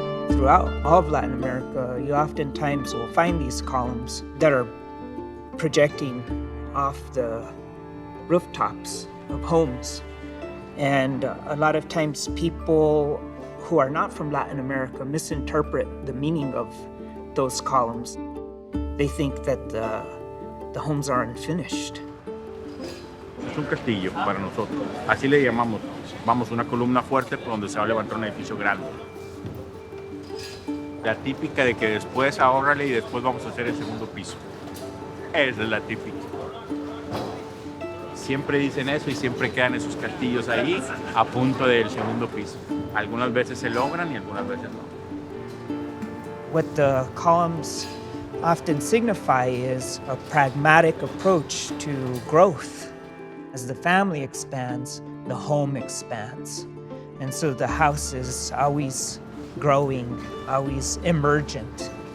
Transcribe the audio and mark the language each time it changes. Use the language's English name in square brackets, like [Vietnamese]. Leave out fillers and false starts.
[English] Throughout all of Latin America, you oftentimes will find these columns that are projecting off the rooftops of homes. And a lot of times people who are not from Latin America misinterpret the meaning of those columns. They think that the homes are unfinished. [Spanish] Es un castillo para nosotros. Así le llamamos. Vamos, una columna fuerte por donde se va a levantar un edificio grande. La típica de que después ahórrale y después vamos a hacer el segundo piso. Esa es la típica. Siempre dicen eso y siempre quedan esos castillos ahí a punto del segundo piso. Algunas veces se logran y algunas veces no. [English] What the columns often signify is a pragmatic approach to growth. As the family expands, the home expands. And so the house is always growing, always emergent.